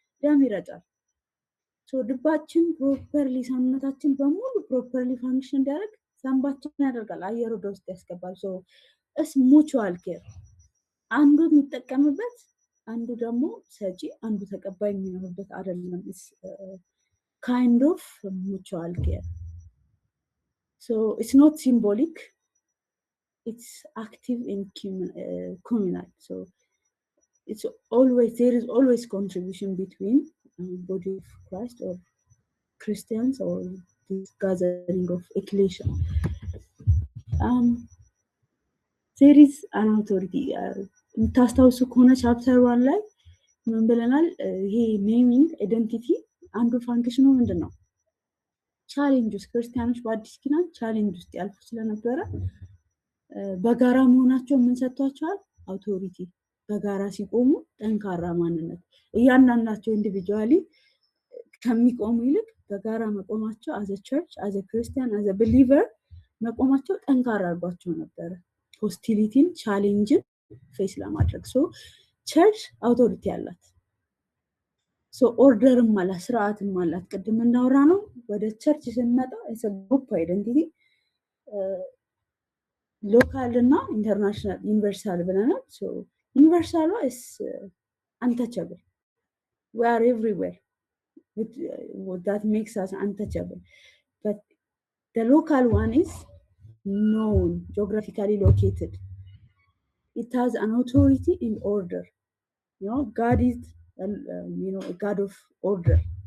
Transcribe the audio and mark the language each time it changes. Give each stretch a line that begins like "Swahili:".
Amharic: ደም ይረጫል። ልባችን ፕሮፐርሊ ሰውነታችን በሙሉ ፕሮፐርሊ ፋንክሽን እንዲያደርግ ሳምባችን ያደርጋል፣ አየር ወደ ውስጥ ያስገባል።
English: እስ ሙቹዋል ኬር
Amharic: አንዱ የሚጠቀምበት አንዱ ደግሞ ሰጪ አንዱ ተቀባይ የሚሆንበት አይደለም።
English: kind of mutual care. It's not symbolic, it's active and communal. There is always contribution between body of Christ or Christians or this gathering of ecclesia. There is an authority.
Amharic: ታስታውሱ ከሆነ ቻፕተር 1 ላይ ምን ብለናል? ይሄ ኔሚንግ አይደንቲቲ አንዱ ፋንክሽኑ ምንድነው? ቻሌንጅ ውስጥ ክርስቲያኖች በአዲስ ኪዳን ቻሌንጅ ውስጥ ያልፉ ስለነበረ በጋራ መሆናቸው ምን ሰጥቷቸዋል? አውቶሪቲ። በጋራ ሲቆሙ ጠንካራ ማንነት። እያንዳንዳቸው ኢንዲቪጁዋሊ ከሚቆሙ ይልቅ በጋራ መቆማቸው አዘ ቸርች አዘ ክርስቲያን አዘ ቢሊቨር መቆማቸው ጠንካራ አድርጓቸው ነበረ ሆስቲሊቲን ቻሌንጅን ፌስ ለማድረግ። ቸርች አውቶሪቲ አላት። ኦርደርም አላት፣ ስርዓትም አላት። ቅድም እንዳወራ ነው ወደ ቸርች ስንመጣ ግሩፕ አይደንቲቲ ሎካል እና ኢንተርናሽናል ዩኒቨርሳል ብለናል። ዩኒቨርሳሏ
English: is untouchable. We are everywhere. That makes us untouchable. But the local one is known, geographically located. It has an authority in order. God is a God of order.